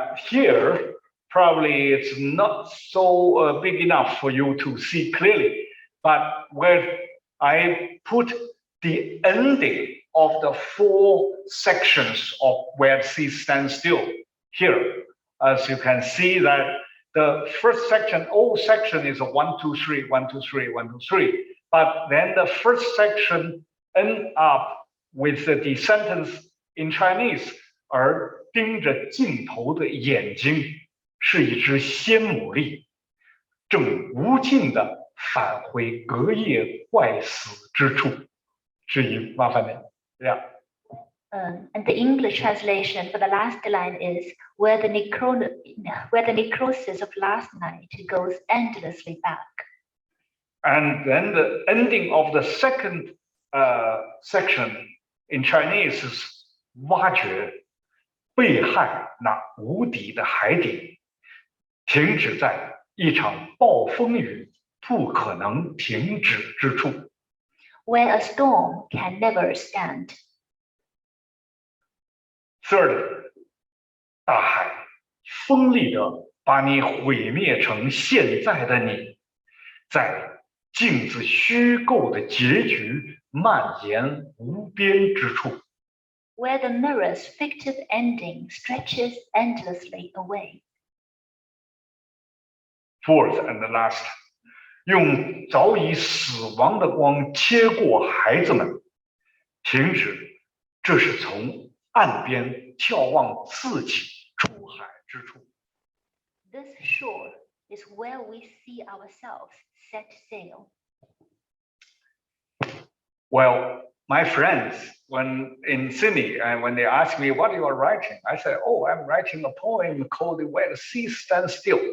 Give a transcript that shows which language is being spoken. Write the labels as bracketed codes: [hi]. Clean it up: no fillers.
[en] Here, probably it's not so big enough for you to see clearly, but where I put the ending of the 4 sections of where the sea stands still here. As you can see that the first section, whole section is a 1, 2, 3, 1, 2, 3, 1, 2, 3. But then the first section ends up with the sentence in Chinese, [zh] 而盯着镜头的眼睛是一只仙牡蛎，正无尽地返回隔夜坏死之处。至于麻烦您，这样。 [en] And the English translation for the last line is where the necrosis of last night goes endlessly back. And then the ending of the second section in Chinese [zh] is 挖掘被害那无底的海底，停止在一场暴风雨不可能停止之处。 [en] Where a storm can never stand. [zh] Third, 大海锋利的把你毁灭成现在的你，在镜子虚构的结局蔓延无边之处。 [en] Where the mirror's fictive ending stretches endlessly away. Fourth and last, [zh] 用早已死亡的光切过孩子们，停止，这是从岸边眺望自己出海之处。 [en] This shore is where we see ourselves set sail. Well, my friends, when in Sydney, and when they asked me what you are writing, I said, oh, I'm writing a poem called Where the Sea Stands Still.